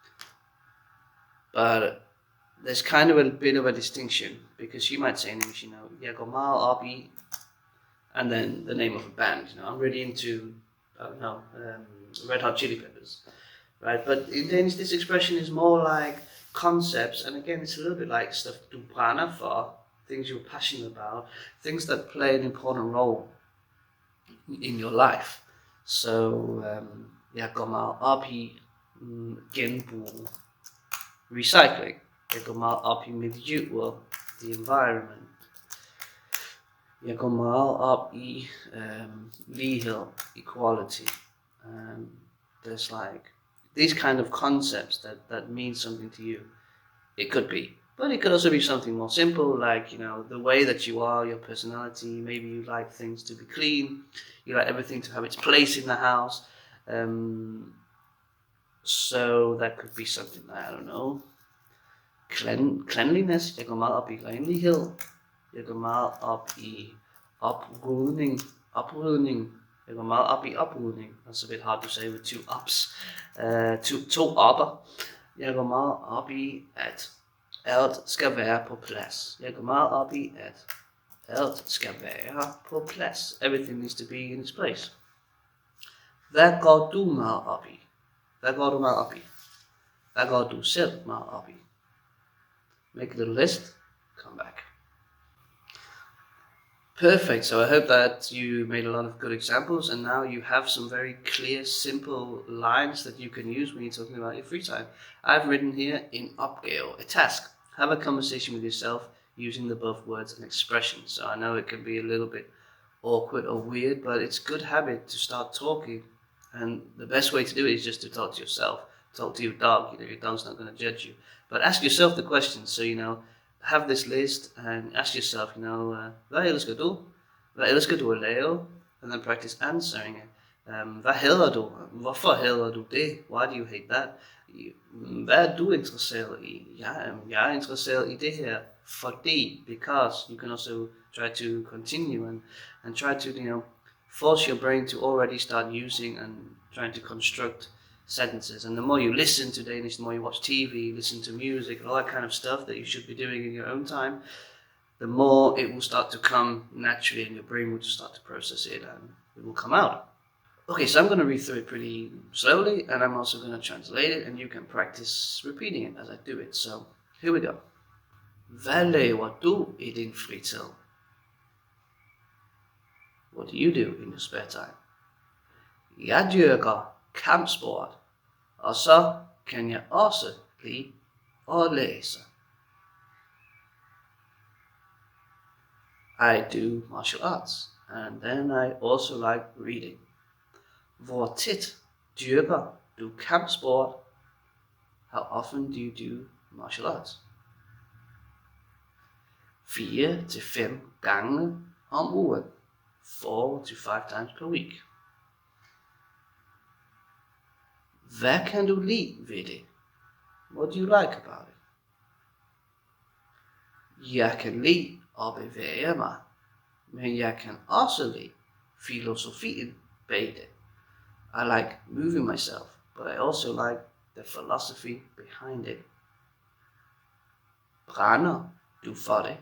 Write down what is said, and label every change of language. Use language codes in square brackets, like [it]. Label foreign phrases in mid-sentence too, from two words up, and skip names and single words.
[en] But there's kind of a bit of a distinction, because you might say in English, [da] jeg går meget op i, [en] and then the name of a band. I'm really into, I don't know, Red Hot Chili Peppers, right? But in Danish, this expression is more like concepts, and again, it's a little bit like stuff [da] du brænder for, [en] things you're passionate about, things that play an important role in your life. So, [da] jeg går meget op i genbrug, recycling. Jeg går meget op i miljøet, [en] the environment. [da] Jeg går meget op i lighed, [en] equality. There's like these kind of concepts that mean something to you. It could be, but it could also be something more simple, like the way that you are, your personality. Maybe you like things to be clean. You like everything to have its place in the house. So that could be something, I don't know. Cleanliness. [da] Jeg går meget op i renlighed. Jeg går meget op i oprydning. Jeg går meget op i oprydning. [en] That's a bit hard to say with two ups. [da] To opper. Jeg går meget op i, at alt skal være på plads. Jeg går meget op i, at alt skal være på plads. [en] Everything needs to be in its place. [da] Hvad går du meget op i? Hvad går du meget op i? Hvad går du selv meget op i? [en] Make a little list, come back. Perfect, so I hope that you made a lot of good examples, and now you have some very clear, simple lines that you can use when you're talking about your free time. I've written here in opgave, a task. Have a conversation with yourself using the above words and expressions. So I know it can be a little bit awkward or weird, but it's a good habit to start talking. And the best way to do it is just to talk to yourself. Talk to your dog, your dog's not going to judge you. But ask yourself the questions. So, have this list and ask yourself, [da] hvad elsker du? Hvad elsker du at lave? [en] And then practice answering it. [da] Hvad hader du? Hvorfor hader du det? [en] Why do you hate that? [da] Hvad er du interesseret i? Jeg er interesseret i det her, fordi, [en] because. You can also try to continue and try to, force your brain to already start using and trying to construct sentences. And the more you listen to Danish, the more you watch TV, listen to music, and all that kind of stuff that you should be doing in your own time, the more it will start to come naturally, and your brain will just start to process it, and it will come out. Okay, so I'm going to read through it pretty slowly, and I'm also going to translate it, and you can practice repeating it as I do it. So, here we go. [da] Hvad laver du i din fritid? [en] What do you do in your spare time? [da] Jeg dyrker kampsport, og så kan jeg også lide at læse. [en] I do martial arts, and then I also like reading. [da] Hvor tit dyrker du kampsport? [en] How often do you do martial arts? [da] 4 til 5 gange om ugen. [en] 4 to 5 times per week. [da] Hvad kan du lide ved det? [en] What do you like about it? [da] Jeg kan lide at bevæge mig, men jeg kan også lide filosofien bag det. [en] I like moving myself, but I also like the philosophy behind it. [da] Brænder du for det?